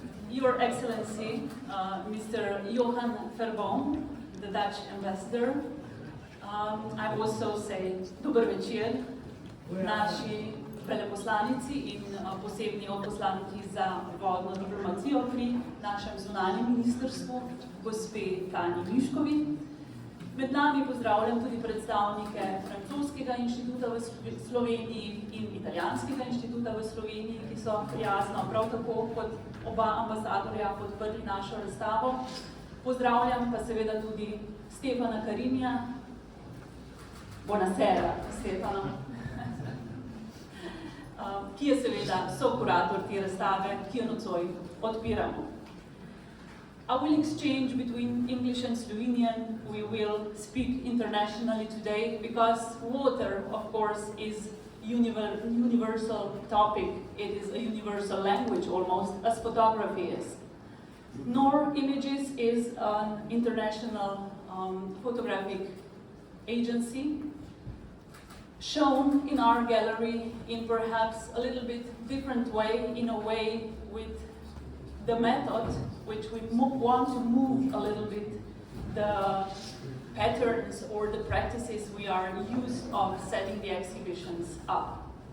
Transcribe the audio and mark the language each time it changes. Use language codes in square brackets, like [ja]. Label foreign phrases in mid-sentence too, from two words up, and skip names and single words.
[en] Your Excellency, Mr. Johan Verboom, the Dutch ambassador. I also say [sl] dober večer naši veleposlanici in posebni odposlanki za vodno diplomacijo pri našem zunanjem ministrstvu, gospe Tanji Miškovi. Med nami pozdravljam tudi predstavnike francoskega inštituta v Sloveniji in italijanskega inštituta v Sloveniji, ki so prijazno prav tako kot oba ambasadorja podprli našo razstavo. Pozdravljam pa seveda tudi Stefana Carinija. [it] Buonasera, Stefano. [sl] Ki je seveda sokurator te razstave, ki jo nocoj odpiramo. [en] I will exchange between English and Slovenian. We will speak internationally today because water, of course, is universal topic. It is a universal language almost, as photography is. NOOR Images is an international photographic agency shown in our gallery in perhaps a little bit different way, in a way with the method which we want to move a little bit the patterns or the practices we are used of setting the exhibitions up.